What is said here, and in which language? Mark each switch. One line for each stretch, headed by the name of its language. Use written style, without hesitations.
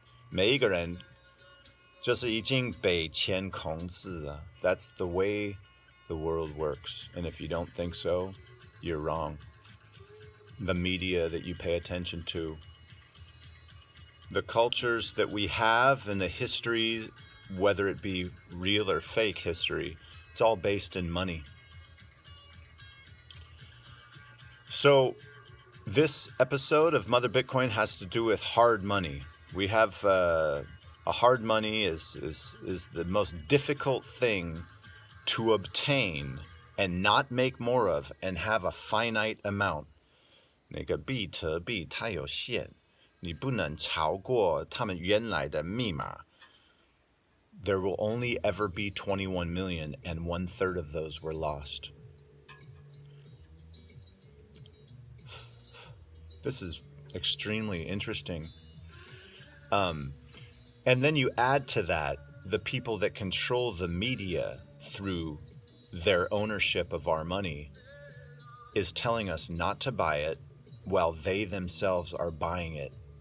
Chinese: 每一个人就是已经被钱控制了.
English: That's the way the world works. And if you don't think so, you're wrong. The media that you pay attention to, the cultures that we have, and the history, whether it be real or fake history, it's all based in money. So this episode of Mother Bitcoin has to do with hard money. We have a hard money is the most difficult thing to obtain and not make more of and have a finite amount.
Chinese: 那个比特币它有限，你不能超过他们原来的密码。
English: There will only ever be 21 million, and 1/3 of those were lost. This is extremely interesting. And then you add to that the people that control the media through their ownership of our money is telling us not to buy it while they themselves are buying it.